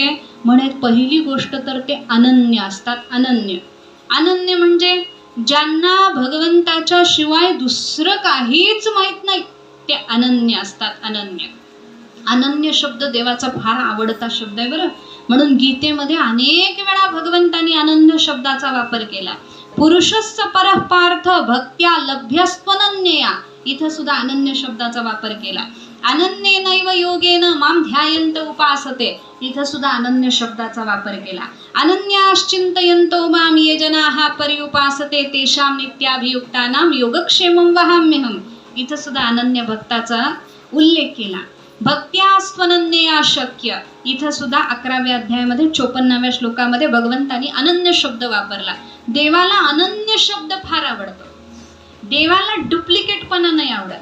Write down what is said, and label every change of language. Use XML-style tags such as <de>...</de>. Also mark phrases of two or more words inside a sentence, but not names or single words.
<mr>म्हणे पहिली गोष्ट तर ते अनन्य असतात. अनन्य म्हणजे ज्यांना भगवंताच्या शिवाय दुसरं काहीच माहित नाही, ते अनन्य असतात. अनन्य शब्द देवाचा फार आवडता शब्द आहे बरं. म्हणून गीतेमध्ये अनेक वेळा भगवंतांनी अनन्य शब्दाचा वापर केला.</mr> <sa>पुरुषस्य परः पार्थ भक्त्या लभ्यस्त्वनन्यया,</sa> <mr>इथं सुद्धा अनन्य शब्दाचा वापर केला.</mr> <sa>अनन्येनैव योगेन माम ध्यायन्त उपासते,</sa> <mr>इथं सुद्धा अनन्य शब्दाचा वापर केला.</mr> <sa>अनन्याश्चिंतयन्तो माम ये जनाः पर्युपासते तेषां नित्याभियुक्तानां योगक्षेमं वहाम्यहम्,</sa> <mr>इथं सुद्धा अनन्य भक्ताचा उल्लेख केला.</mr> <sa>भक्त्या स्वनन्यया शक्य,</sa> <mr>इथं सुद्धा 11व्या अध्यायामध्ये 54व्या श्लोकामध्ये भगवंतांनी अनन्य शब्द वापरला. देवाला अनन्य शब्द फार आवडतो. देवाला डुप्लिकेटपणा नाही आवडत.</mr>